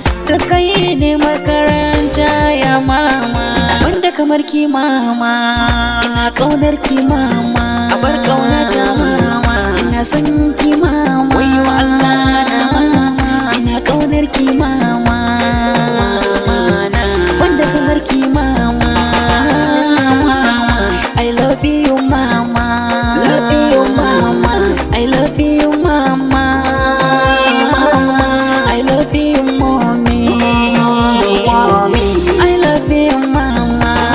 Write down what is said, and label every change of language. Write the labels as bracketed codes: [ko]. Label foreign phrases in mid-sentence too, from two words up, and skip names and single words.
[ha] Ta kai ni makaranta ya mama. Wanda kamar ki mama. Ina ƙaunar ki mama. Abar ƙaunata mama. Ina son ki mama. Wayyo Allah na mama. Ina ƙaunar ki mama. Wanda kamar ki mama. [en] I love you mama. Love you mama. I love you mama. I love you mommy. I love you mama.